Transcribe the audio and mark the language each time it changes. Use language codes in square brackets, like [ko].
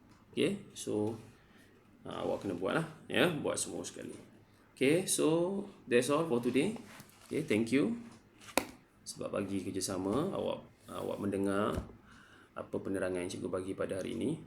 [en] Okay, so [ms] awak kena buat lah ya, buat semua sekali. [en] Okay, so that's all for today. Okay, thank you [ms] sebab bagi kerjasama awak mendengar apa penerangan yang cikgu bagi pada hari ini.